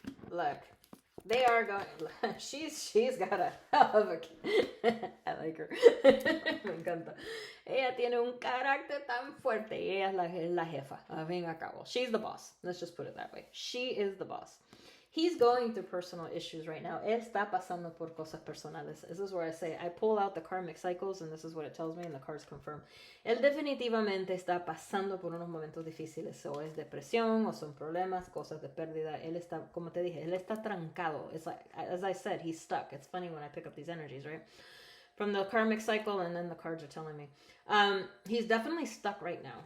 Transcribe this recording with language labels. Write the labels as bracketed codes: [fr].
[en] Look, they are going, she's got a hell of a, I like her, [es] me encanta. Ella tiene un carácter tan fuerte y ella es la jefa, a fin y a cabo. [en] She's the boss, let's just put it that way. She is the boss. he's going through personal issues right now. [es] Él está pasando por cosas personales. [en] This is where I say, I pull out the karmic cycles and this is what it tells me and the cards confirm. [es] Él definitivamente está pasando por unos momentos difíciles. O es depresión, o son problemas, cosas de pérdida. Él está, como te dije, él está trancado. [en] It's like, as I said, he's stuck. It's funny when I pick up these energies, right? From the karmic cycle, and then the cards are telling me. He's definitely stuck right now.